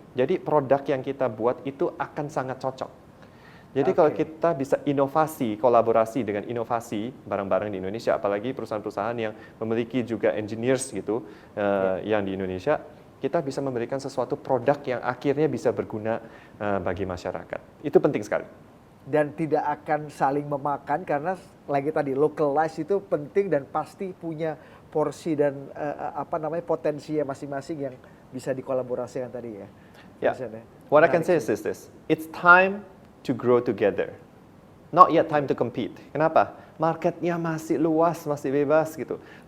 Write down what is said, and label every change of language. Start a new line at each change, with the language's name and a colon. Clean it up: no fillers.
Indonesian: Jadi produk yang kita buat itu akan sangat cocok. Jadi kalau kita bisa inovasi, kolaborasi dengan inovasi barang-barang di Indonesia, apalagi perusahaan-perusahaan yang memiliki juga engineers gitu yang di Indonesia, kita bisa memberikan sesuatu produk yang akhirnya bisa berguna bagi masyarakat. Itu penting sekali. Dan tidak akan saling memakan karena lagi tadi localize itu penting dan pasti punya porsi dan potensinya masing-masing yang bisa dikolaborasikan tadi ya.
English: Yeah. What I can say is this. It's time to grow together. Not yet time to compete.
Indonesian: Kenapa? Marketnya masih luas, masih bebas gitu.